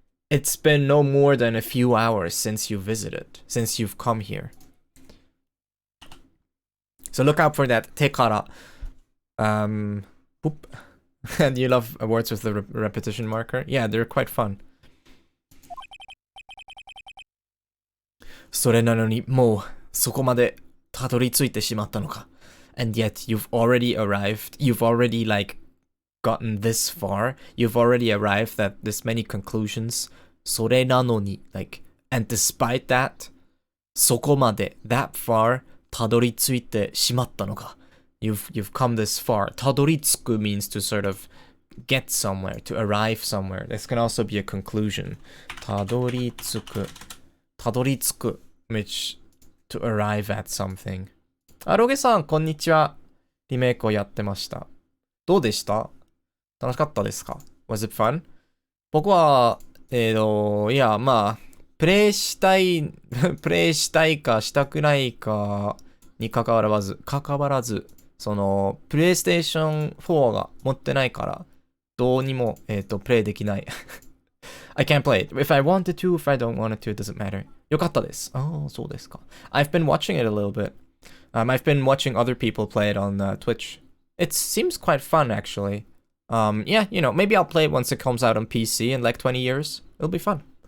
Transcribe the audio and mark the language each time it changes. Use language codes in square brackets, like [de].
[en] It's been no more than a few hours since you visited, since you've come here. So look out for that tekara. Boop. And you love words with the repetition marker? Yeah, they're quite fun. [ja] それなのにもうそこまでたどり着いてしまったのか。 [en] And yet you've already arrived. You've already like gotten this far. You've already arrived at this many conclusions. それなのに like, and despite that, そこまで that far [ja] たどり着いてしまったのか。 [en] You've come this far. たどり着く means to sort of get somewhere, to arrive somewhere. This can also be a conclusion. たどり着く which to arrive at something. [ja] あ、ロゲさん、こんにちは。リメイクをやってました。どうでした？楽しかったですか？ [en] Was it fun? [ja] 僕は、いや、まあ、プレイしたいかしたくないかに関わらず、その、プレイステーション4が持ってないから、どうにも、プレイできない。 [en] I can't play it. If I wanted to, if I don't want it to, it doesn't matter. [ja] よかったです。そうですか。 [en] I've been watching it a little bit. I've been watching other people play it on Twitch. It seems quite fun, actually. Yeah, you know, maybe I'll play it once it comes out on PC in like 20 years. It'll be fun.